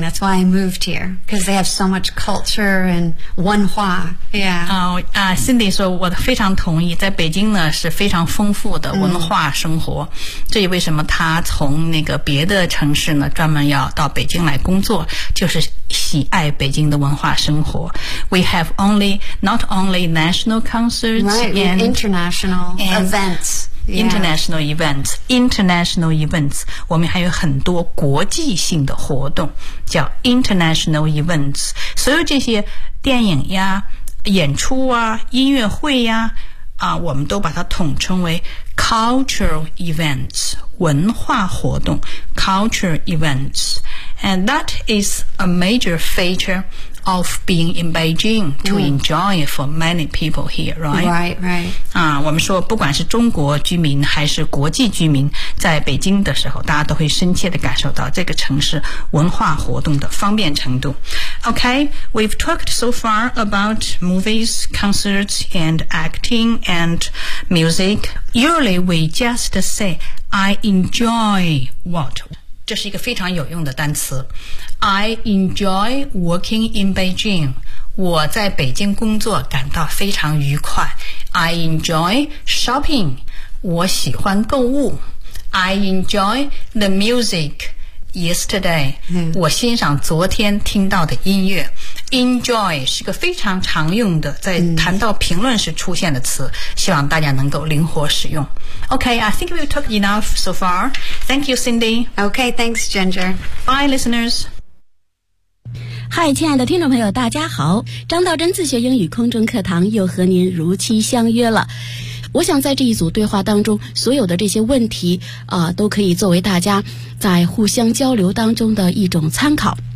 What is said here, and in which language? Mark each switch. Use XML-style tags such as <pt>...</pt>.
<en>That's why I moved here, because they have so much culture and 文化. Yeah.</en> <zh>Cindy 说我非常同意，在北京呢是非常丰富的文化生活。这也为什么他从那个别的城市呢专门要到北京来工作，就是喜爱北京的文化生活。</zh> <en>We have only, not only national concerts, right, and international and events. International events, international events.</en> <zh>我们还有很多国际性的活动叫 international events. 所有这些电影呀，演出啊，音乐会呀，啊，我们都把它统称为 cultural events, 文化活动 cultural events.</zh> <en>And that is a major feature of being in Beijing to enjoy for many people here, right? Right, right.</en> <zh>啊，我们说不管是中国居民还是国际居民，在北京的时候，大家都会深切地感受到这个城市文化活动的方便程度。</zh> <en>Okay, we've talked so far about movies, concerts, and acting and music. Usually, we just say, "I enjoy what."</en> <zh>这是一个非常有用的单词。</zh> <en>I enjoy working in Beijing.</en> <zh>我在北京工作感到非常愉快。</zh> <en>I enjoy shopping.</en> <zh>我喜欢购物。</zh> <en>I enjoy the music yesterday.、Mm.</en> <zh>我欣赏昨天听到的音乐。Enjoy 是个非常常用的，在谈到评论时出现的词，希望大家能够灵活使用。</zh> <en>Okay, I think we've talked enough so far. Thank you, Cindy. Okay, thanks, Ginger. Bye, listeners.</en> <zh>Hi, 亲爱的听众朋友，大家好，张道真自学英语空中课堂又和您如期相约了。我想在这一组对话当中，所有的这些问题都可以作为大家在互相交流当中的一种参考。</zh>